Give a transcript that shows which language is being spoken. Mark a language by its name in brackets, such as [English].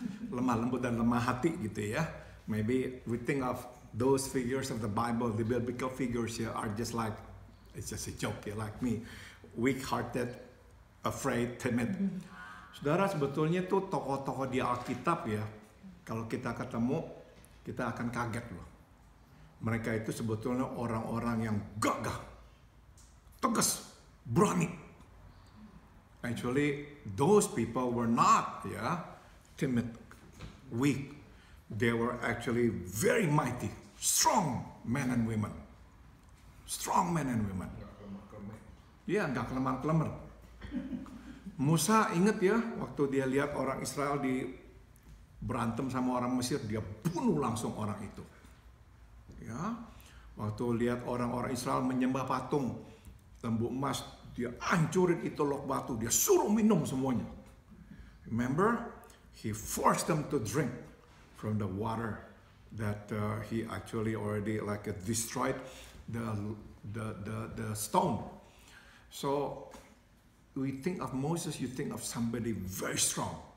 [Indonesian] Lemah lembut dan lemah hati gitu ya. [English] Maybe we think of those figures of the Bible, the biblical figures here are just like, it's just a joke ya, like me. Weak-hearted, afraid, timid. [Indonesian] Saudara, sebetulnya tuh tokoh-tokoh di Alkitab ya, kalau kita ketemu, kita akan kaget loh. Mereka itu sebetulnya orang-orang yang gagah, tegas, berani. [English] Actually, those people were not timid, weak. They were actually very mighty, strong men and women. Strong men and women. [Indonesian] Iya, nggak kelemar-kelemar. Musa inget ya, waktu dia lihat orang Israel berantem sama orang Mesir, dia bunuh langsung orang itu. Ya, waktu lihat orang-orang Israel menyembah patung lembu emas, dia hancurin itu lok batu, dia suruh minum semuanya. [English] Remember, he forced them to drink from the water that he actually already destroyed the stone. So we think of Moses, you think of somebody very strong.